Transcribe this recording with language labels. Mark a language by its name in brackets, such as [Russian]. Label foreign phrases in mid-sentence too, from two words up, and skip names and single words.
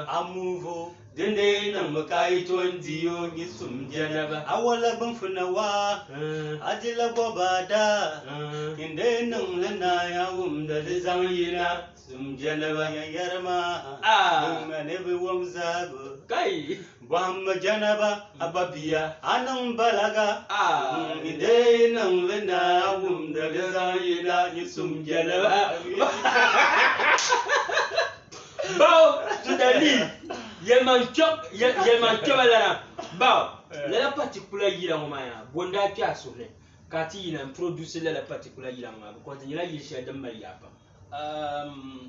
[Dagbani] a muuvo dinde niŋ mi ka yi ton diyo ni sum Jannaba a wala gbinfuna waa a dila goba daa inde niŋ li naaya wumda di zaŋ yina sum Jannaba yɛrima niŋma ni bi wum zaabu kai bɔhimmi Jannaba a babiya a niŋ balaga inde niŋ li naaya wumda di zaŋ yina ni sum Jannaba bawo to da ni yɛlman kpɛba lana bawo lala particular yila ŋɔ maa ya bondaa kpɛ a suhuni ka ti yina n produce lala particular yila ŋɔ maa because di nyɛla yili shɛli din mali yaa pam